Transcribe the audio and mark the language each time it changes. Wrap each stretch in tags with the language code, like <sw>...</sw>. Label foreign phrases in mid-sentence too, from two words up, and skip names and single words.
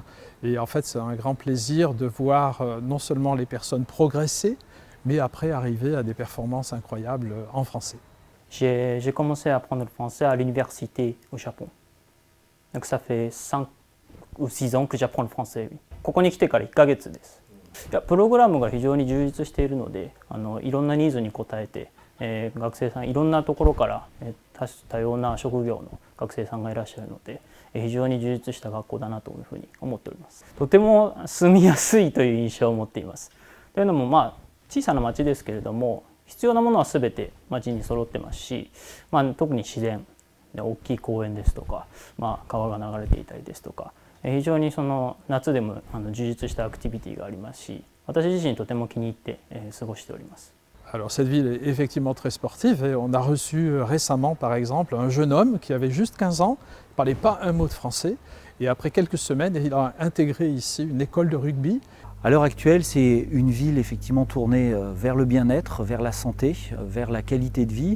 <fr>Et en fait, c'est un grand plaisir de voir non seulement les personnes progresser, mais après arriver à des performances incroyables en français. J'ai commencé à apprendre le français à l'université au Japon. Donc ça fait 5 ou 6 ans que j'apprends le français.</fr> <ja>ここに来てから1ヶ月です。プログラムが非常に充実しているので、いろんなニーズに応えて、学生さんいろんなところから、多様な職業の学生さんがいらっしゃるので、非常に充実した学校だなというふうに思っております。とても住みやすいという印象を持っています。というのも小さな町ですけれども、必要なものは全て町に揃ってますし、特に自然、大きい公園ですとか、川が流れていたりですとか、非常に夏でも充実したアクティビティがありますし、私自身とても気に入って過ごしております。</ja> <fr>Alors cette ville est effectivement très sportive et on a reçu récemment par exemple un jeune homme qui avait juste 15 ans, ne parlait pas un mot de français et après quelques semaines il a intégré ici une école de rugby. À l'heure actuelle, c'est une ville effectivement tournée vers le bien-être, vers la santé, vers la qualité de vie.</fr>